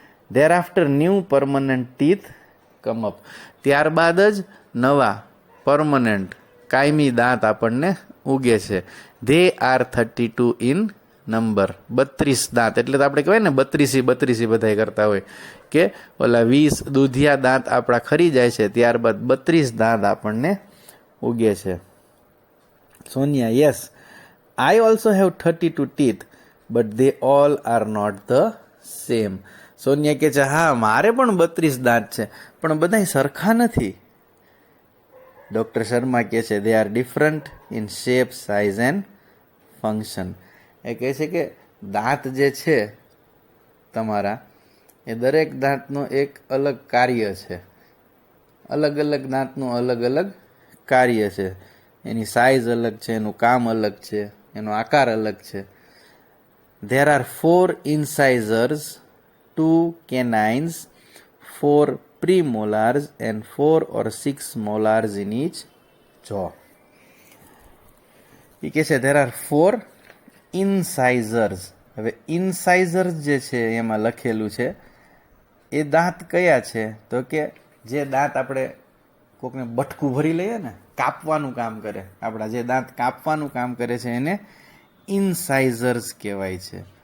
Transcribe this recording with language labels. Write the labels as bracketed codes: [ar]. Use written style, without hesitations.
[en] There after new permanent teeth come up. [gu] ત્યારબાદ જ નવા પરમનન્ટ કાયમી દાંત આપણને ઉગે છે. [en] They are 32 in number. [gu] 32 દાંત એટલે તો આપણે કહેવાય ને 32 બધા કરતા હોય કે ઓલા 20 દૂધિયા દાંત આપણા ખરી જાય છે, ત્યારબાદ 32 દાંત આપણને ઉગે છે. [en] Sonia yes, I also have 32 teeth, but they all are not the same. [gu] Sonia કહે છે હા મારે પણ 32 દાંત છે, પણ બધા સરખા નથી. [en] doctor Sharma [gu] કહે છે [en] they are different in shape, size and function. [gu] એ કહે છે કે દાંત જે છે તમારા, એ દરેક દાંતનો એક અલગ કાર્ય છે. અલગ અલગ દાંતનું અલગ અલગ કાર્ય છે. એની સાઇઝ અલગ છે, એનું કામ અલગ છે, એનો આકાર અલગ છે. [en] There are 4 incisors, 2 canines, 4 premolars and 4 or 6 molars in each jaw. [gu] એ કહે છે [en] there are 4 incisors. [gu] હવે incisors જે છે એમાં લખેલું છે એ દાંત કયા છે? તો કે જે દાંત આપણે કોકને બટકું ભરી લઈએ ને, કાપવાનું કામ કરે, આપણા જે દાંત કાપવાનું કામ કરે છે એને ઇન્સાઇઝર્સ કહેવાય છે.